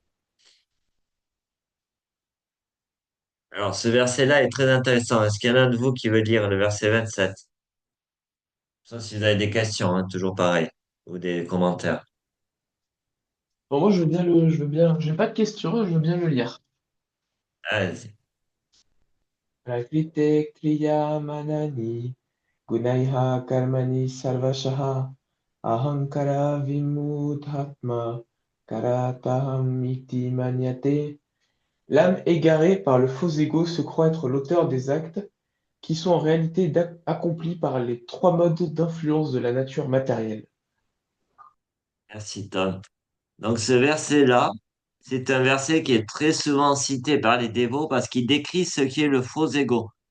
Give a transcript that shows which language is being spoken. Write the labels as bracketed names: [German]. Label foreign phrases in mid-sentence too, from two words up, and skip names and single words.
[French] Alors, ce verset-là est très intéressant. Est-ce qu'il y en a un de vous qui veut lire le verset 27? Ça, si vous avez des questions, hein, toujours pareil, ou des commentaires. Bon, moi, je veux bien, j'ai pas de questions, je veux bien le lire. Allez-y. [Sanskrit] प्रकृते क्रिय मनानि गुणैः कर्माणि सर्वशः अहंकार विमूढात्मा करताहम् इति मन्यते. [French] L'âme égarée par le faux ego se croit être l'auteur des actes qui sont en réalité accomplis par les trois modes d'influence de la nature matérielle. Merci, Tom. Donc, ce verset-là, c'est un verset qui est très souvent cité par les dévots parce qu'il décrit ce qui est le faux ego.